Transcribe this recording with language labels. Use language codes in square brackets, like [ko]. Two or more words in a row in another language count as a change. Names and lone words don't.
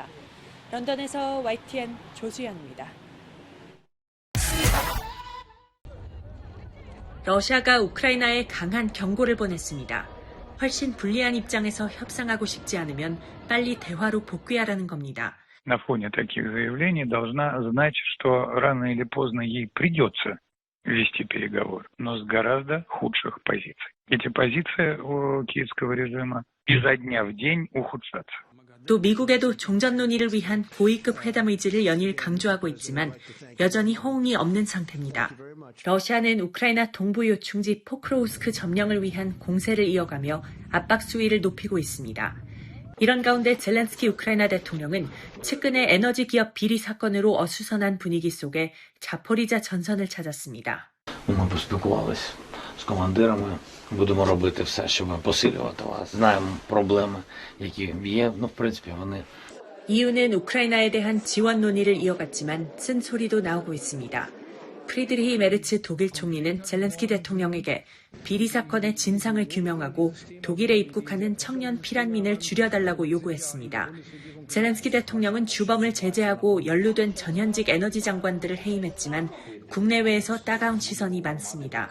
[ko] 런던에서 YTN 조수연입니다. 러시아가 우크라이나에 강한 경고를 보냈습니다. 훨씬 불리한 입장에서 협상하고 싶지 않으면 빨리 대화로 복귀하라는 겁니다. [ru] На фоне таких заявлений должна знать, что рано или поздно ей придется вести переговоры, но с гораздо худших позиций. Эти позиции у киевского режима изо дня в день ухудшатся. [ko] 또 미국에도 종전 논의를 위한 고위급 회담 의지를 연일 강조하고 있지만 여전히 호응이 없는 상태입니다. 러시아는 우크라이나 동부 요충지 포크로우스크 점령을 위한 공세를 이어가며 압박 수위를 높이고 있습니다. 이런 가운데 젤렌스키 우크라이나 대통령은 최근에 에너지 기업 비리 사건으로 어수선한 분위기 속에 자포리자 전선을 찾았습니다. [uk] Ми поспілкувалися з командирами. Будемо робити все, щоб посилювати вас. Знаємо проблеми, які є. В принципі, вони [ko] EU는 우크라이나에 대한 지원 논의를 이어갔지만 쓴소리도 나오고 있습니다. 프리드리히 메르츠 독일 총리는 젤렌스키 대통령에게 비리 사건의 진상을 규명하고 독일에 입국하는 청년 피난민을 줄여달라고 요구했습니다. 젤렌스키 대통령은 주범을 제재하고 연루된 전현직 에너지 장관들을 해임했지만 국내외에서 따가운 시선이 많습니다.